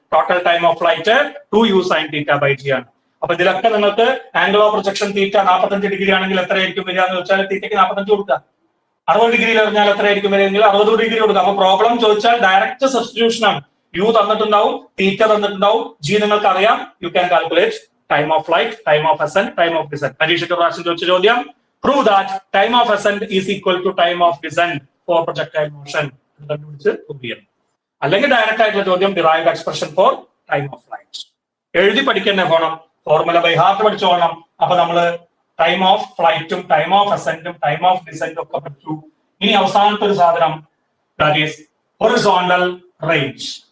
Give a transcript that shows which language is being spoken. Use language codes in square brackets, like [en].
[ml] Total time of flight 2u sine theta by G ആണ്. അപ്പൊ ഇതിലൊക്കെ നിങ്ങൾക്ക് angle of projection theta 45 degree ആണെങ്കിൽ എത്രയായിരിക്കും വരിക എന്ന് വെച്ചാൽ തീറ്റയ്ക്ക് 45 കൊടുക്കുക. 60 ഡിഗ്രിയിൽ എറിഞ്ഞാൽ എത്രയായിരിക്കും വരികയെങ്കിൽ 60 ഡിഗ്രി കൊടുക്കുക. അപ്പൊ പ്രോബ്ലം ചോദിച്ചാൽ ഡയറക്റ്റ് സബ്സ്റ്റിറ്റ്യൂഷൻ ആണ്. യു തന്നിട്ടുണ്ടാവും, തീറ്റ തന്നിട്ടുണ്ടാവും, ജി നിങ്ങൾക്ക് അറിയാം. [en] You can calculate time of flight, time of ascent, time of descent. [ml] പരീക്ഷയ്ക്ക് പ്രാവശ്യം ചോദിച്ച ചോദ്യം, [en] prove that time of ascent is equal to time of descent for projectile motion. [ml] കണ്ടുപിടിച്ച് prove ചെയ്യണം. അല്ലെങ്കിൽ ഡയറക്റ്റ് ആയിട്ടുള്ള ചോദ്യം, [en] Derived expression for time of flight. [ml] എഴുതി പഠിക്കുന്ന പോകണം, ഫോർമുല ബൈ ഹാർട്ട് പഠിച്ചു പോകണം. അപ്പൊ നമ്മള് time of ഫ്ലൈറ്റും time of അസെന്റും time of ഡിസെന്റും ഒക്കെ പഠിച്ചു. ഇനി അവസാനത്തെ ഒരു സാധനം, [en] That is horizontal range.